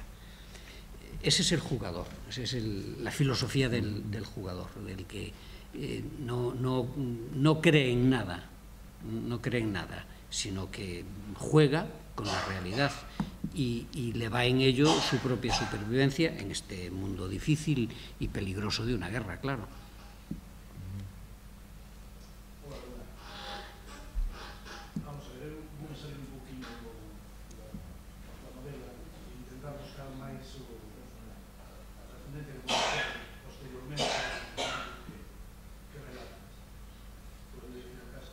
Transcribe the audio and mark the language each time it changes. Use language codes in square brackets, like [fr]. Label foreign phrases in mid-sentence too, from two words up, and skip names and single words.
[es] Ese es el jugador, esa es la filosofía del jugador, del que no cree en nada, sino que juega con la realidad y le va en ello su propia supervivencia en este mundo difícil y peligroso de una guerra, claro. Vamos a ver, [gl] vou salir un poquinho da novela e intentar buscar máis a trascendencia que posteriormente que relata [es] por el de casa.